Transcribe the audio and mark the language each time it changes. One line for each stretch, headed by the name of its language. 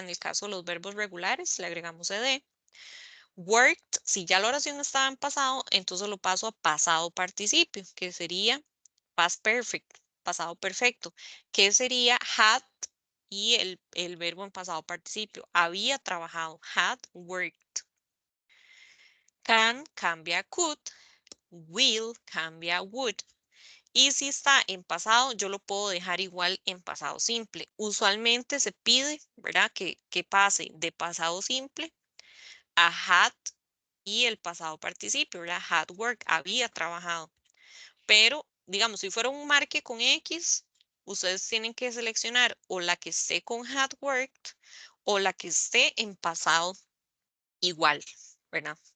Spanish: En el caso de los verbos regulares, le agregamos ed. Worked, si ya la oración estaba en pasado, entonces lo paso a pasado participio, que sería past perfect, pasado perfecto, que sería had y el verbo en pasado participio. Había trabajado,
English: had worked.
Spanish: Can cambia a could, will cambia a would. Y si está en pasado, yo lo puedo dejar igual en pasado simple. Usualmente se pide, ¿verdad? Que pase de pasado simple a had y el pasado participio, ¿verdad?
English: Had work,
Spanish: había trabajado. Pero, digamos, si fuera un marque con X, ustedes tienen que seleccionar o la que esté con had worked o la que esté en pasado igual, ¿verdad?